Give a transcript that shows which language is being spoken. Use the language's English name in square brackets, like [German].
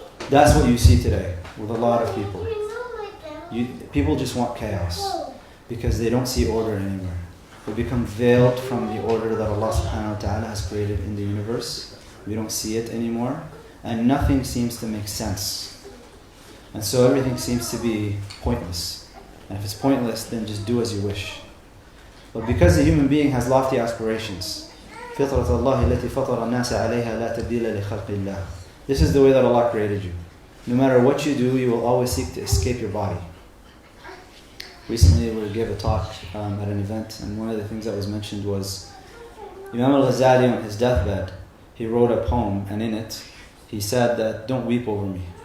[English] That's what you see today with a lot of people. People just want chaos because they don't see order anywhere. They become veiled from the order that Allah subhanahu wa ta'ala has created in the universe. We don't see it anymore, and nothing seems to make sense. And so everything seems to be pointless. And if it's pointless, then just do as you wish. But because the human being has lofty aspirations, [Arabic] فِطْرَةَ اللَّهِ الَّتِي فَطَرَ النَّاسَ عَلَيْهَا لَا تَبْدِيلَ لِخَلْقِ اللَّهِ. [English] This is the way that Allah created you. No matter what you do, you will always seek to escape your body. Recently we gave a talk at an event, and one of the things that was mentioned was Imam al-Ghazali on his deathbed, he wrote a poem, and in it he said that, don't weep over me.